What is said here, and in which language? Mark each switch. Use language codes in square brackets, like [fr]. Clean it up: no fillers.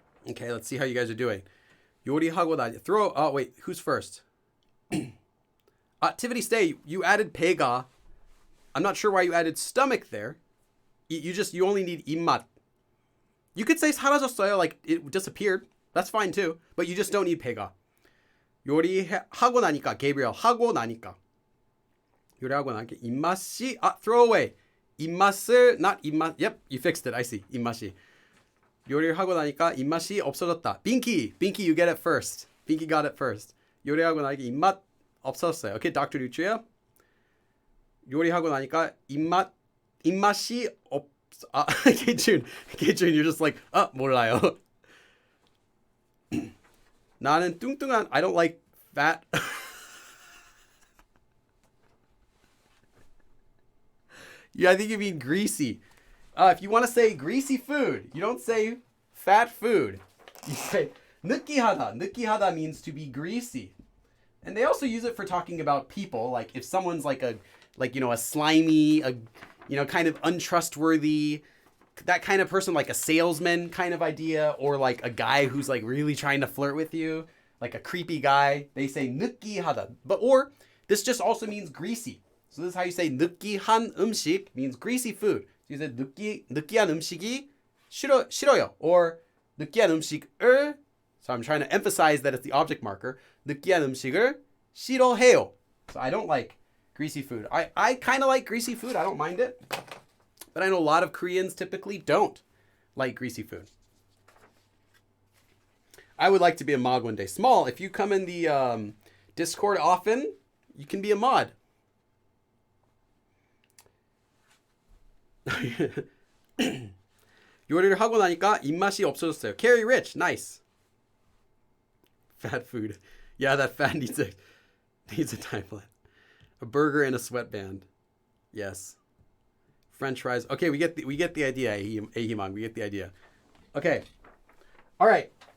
[en] Okay, let's see how you guys are doing. [ko] 요리하고 나니 [en] wait, who's first? Activity stay, you added 배가. I'm not sure why you added stomach there. You only need 입맛. You could say 사라졌어요, like it disappeared. That's fine too. But you just don't need 배가. [ko] 요리하고 나니까, Gabriel, 하고 나니까. 요리하고 나니까 입맛이, [en] throw away. 입맛을, not 입맛, yep, you fixed it, I see, 입맛이. [ko] 요리를 하고 나니까 입맛이 없어졌다. [en] Binky, you get it first. Binky got it first. [ko] 요리하고 나니까 입맛 없었어요. [en] Okay, Dr. Nutria. [ko] 요리하고 나니까 입맛이 [en] K-June, you're just like, 몰라요. [ko] 나는 뚱뚱한, [en] I don't like fat. Yeah, I think you mean greasy. If you want to say greasy food, you don't say fat food. You say 느끼하다. 느끼하다 means to be greasy. And they also use it for talking about people. Like if someone's like a slimy, kind of untrustworthy, that kind of person, like a salesman kind of idea, or like a guy who's like really trying to flirt with you, like a creepy guy. They say 느끼하다. Or this just also means greasy. So this is how you say 느끼한 음식 means greasy food. So you say [ko] 느끼한 음식이 싫어요. [en] Or [ko] 느끼한 음식을 [en] So I'm trying to emphasize that it's the object marker. [ko] 느끼한 음식을 싫어해요. [en] So I don't like greasy food. I kind of like greasy food. I don't mind it. But I know a lot of Koreans typically don't like greasy food. I would like to be a mod one day. Small, if you come in the Discord often, you can be a mod. [ko] 요리를 하고 나니까 입맛이 없어졌어요. [en] Carry Rich, nice. Fat food. Yeah, that fat needs a time plan. A burger and a sweatband. Yes. French fries. Okay, we get the idea, Ahimang. We get the idea. Okay. All right.